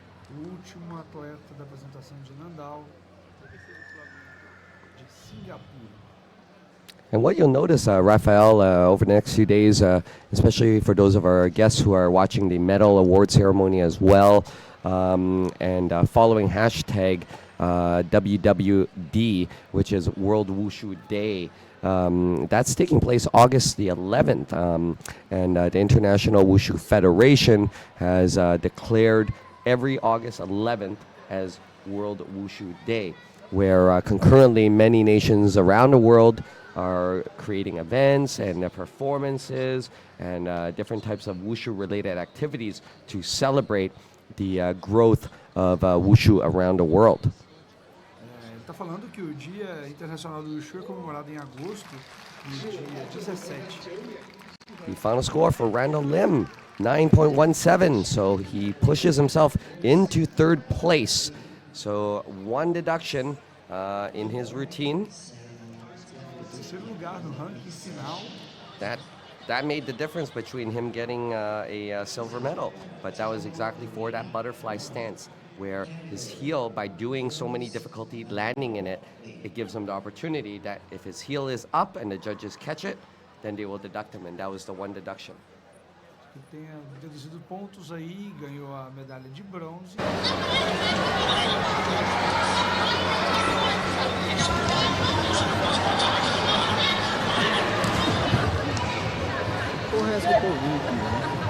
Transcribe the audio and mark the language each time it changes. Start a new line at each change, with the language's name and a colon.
Portuguese: O último atleta da apresentação de Nandao, de Singapura.
English: And what you'll notice, Raphael, over the next few days, especially for those of our guests who are watching the medal award ceremony as well, and following hashtag WWD, which is World Wushu Day. That's taking place August the 11th, and the International Wushu Federation has declared every August 11th as World Wushu Day, where concurrently many nations around the world are creating events and performances and different types of Wushu-related activities to celebrate the growth of Wushu around the world.
Portuguese: Ele está falando que o Dia Internacional do Wushu é comemorado em agosto, no dia 17.
English: The final score for Randall Lim, 9.17, so he pushes himself into 3rd place. So 1 deduction in his routine.
Portuguese: Terceiro lugar no ranking final.
English: That made the difference between him getting a silver medal, but that was exactly for that butterfly stance, where his heel, by doing so many difficulty landing in it, it gives him the opportunity that if his heel is up and the judges catch it, then they will deduct him, and that was the 1 deduction.
Portuguese: Ele tenha deduzido pontos aí, ganhou a medalha de bronze. Porra, essa que eu tô ouvindo aqui, né?